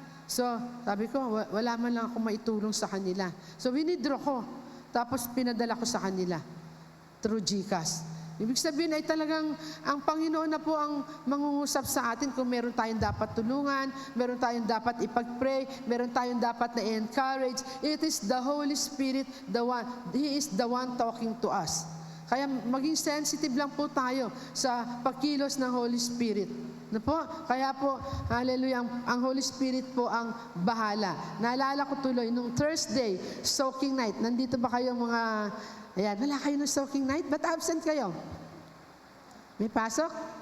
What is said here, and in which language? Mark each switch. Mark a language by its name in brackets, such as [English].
[Filipino] So, sabi ko, wala man lang ako maitulong sa kanila. So, withdraw ko. Tapos, pinadala ko sa kanila through GCash. Ibig sabihin ay talagang ang Panginoon na po ang mangungusap sa atin kung meron tayong dapat tulungan, meron tayong dapat ipag-pray, meron tayong dapat na encourage. [English] It is the Holy Spirit, He is the one talking to us. [Filipino] Kaya maging sensitive lang po tayo sa pagkilos ng Holy Spirit. Na po? Kaya po, hallelujah, ang Holy Spirit po ang bahala. Naalala ko tuloy, nung Thursday, soaking night, nandito ba kayo mga, ayan, wala kayo ng soaking night? Ba't absent kayo? May pasok?